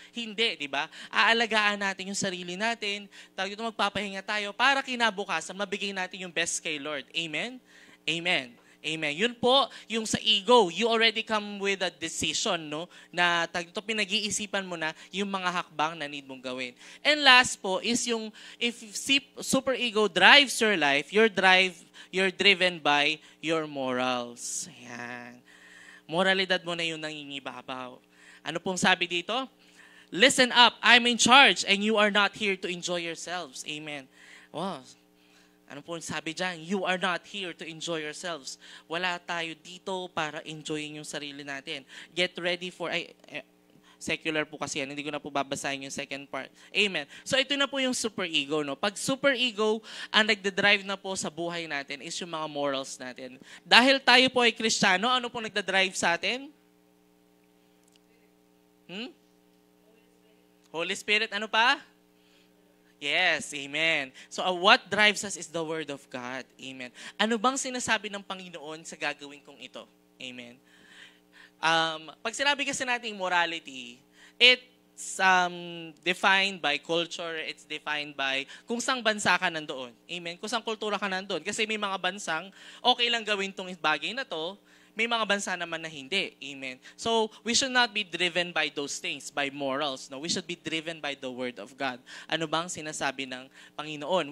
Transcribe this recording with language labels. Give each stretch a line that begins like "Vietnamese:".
Filipino: Hindi, di ba? Aalagaan natin yung sarili natin, magpapahinga tayo para kinabukasan, mabigay natin yung best kay Lord. Amen? Amen. Amen. Yun po, yung
English: sa ego, you already come with a decision, no?
Filipino: Na pinag-iisipan mo na yung mga hakbang na need mong gawin.
English: And last
Filipino: po is yung,
English: if super ego drives your life, you're driven by your morals. Ayan.
Filipino: Moralidad mo na yung nangingibabaw. Ano pong sabi dito?
English: Listen up, I'm in charge and you are not here to enjoy yourselves. Amen. Wow.
Filipino: Ano po sabi dyan?
English: You are not here to enjoy yourselves.
Filipino: Wala tayo dito para enjoyin yung sarili natin.
English: Get ready for...
Filipino: secular po kasi yan. Hindi ko na po babasahin yung second part. Amen. So ito na po yung super ego. No? Pag super ego, ang nagdadrive na po sa buhay natin is yung mga morals natin. Dahil tayo po ay Kristiyano, ano po nagdadrive sa atin?
English: Holy Spirit,
Filipino: ano pa?
English: Yes, amen. So what drives us is the Word of God. Amen.
Filipino: Ano bang sinasabi ng Panginoon sa gagawin kong ito? Amen.
English: Pag sinabi kasi natin morality, it's defined by culture, it's defined by
Filipino: kung saang bansa ka nandoon. Amen. Kung saang kultura ka nandoon. Kasi may mga bansang okay lang gawin tong bagay na to, may mga bansa naman na hindi. Amen.
English: So, we should not be driven by those things, by morals. No? We should be driven by the Word of God.
Filipino: Ano bang sinasabi ng Panginoon?